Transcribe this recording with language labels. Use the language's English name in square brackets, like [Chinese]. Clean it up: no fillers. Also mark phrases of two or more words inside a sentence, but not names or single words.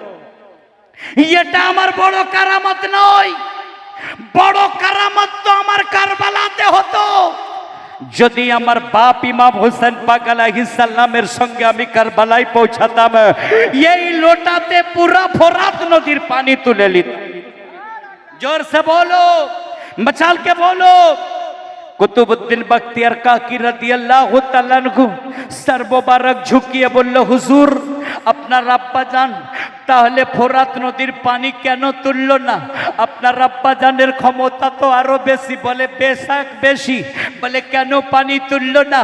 [Bangla] এটা আমার বড় কারামত নয়, বড় কারামত তো আমার কারবালাতে হতো। যদি আমার বাপ ইমাম হোসেন পাক [Arabic] عليه السلام [Bangla] সঙ্গে আমি কারবালায় পৌঁছাতাম, এই লোটাতে পুরা ফোরাত নদীর পানি তুলে নিতাম। [Hindi] जोर से बोलो, मचाल के बोलो। [Bangla] কুতুবউদ্দিন বখতিয়ার কাকি [Arabic] رضي الله تعالى عنه [Bangla] সর মোবারক ঝুঁকিয়ে বলল, হুজুর আপনার আব্বা জান তাহলে ফোরাত নদীর পানি কেন তুললো না? আপনার আব্বা জানের ক্ষমতা তো আরো বেশি। বলে, বেশক বেশি। বলে, কেন পানি তুললো না?